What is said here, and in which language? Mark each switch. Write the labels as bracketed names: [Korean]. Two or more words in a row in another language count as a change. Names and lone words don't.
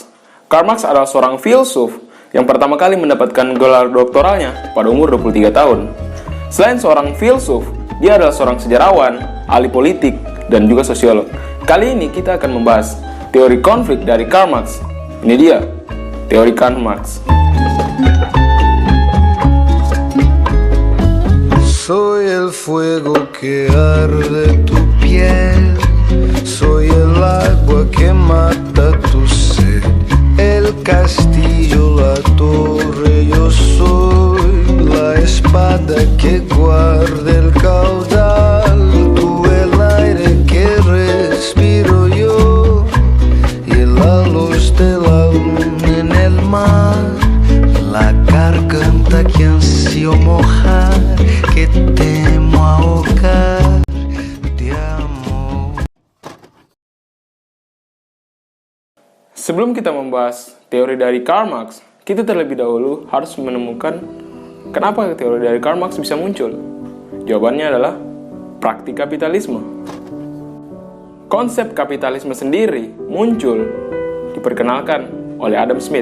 [Indonesian] Karl Marx adalah seorang filsuf yang pertama kali mendapatkan gelar doktoralnya pada umur 23 tahun. Selain seorang filsuf, dia adalah seorang sejarawan, ahli politik, dan juga sosiolog. Kali ini kita akan membahas teori konflik dari Karl Marx. Ini dia, teori Karl Marx. [Spanish] Soy el fuego que arde tu piel, soy el agua que mata tu sed, el castillo, la torre, yo soy la espada que guarda el caudal, tú el aire que respiro yo, y la luz de la luna en el mar, la garganta que ansio mojar, que temo ahogar de amor. [Indonesian] Sebelum kita membahas teori dari Karl Marx, kita terlebih dahulu harus menemukan kenapa teori dari Karl Marx bisa muncul. Jawabannya adalah praktik kapitalisme. Konsep kapitalisme sendiri muncul diperkenalkan oleh Adam Smith.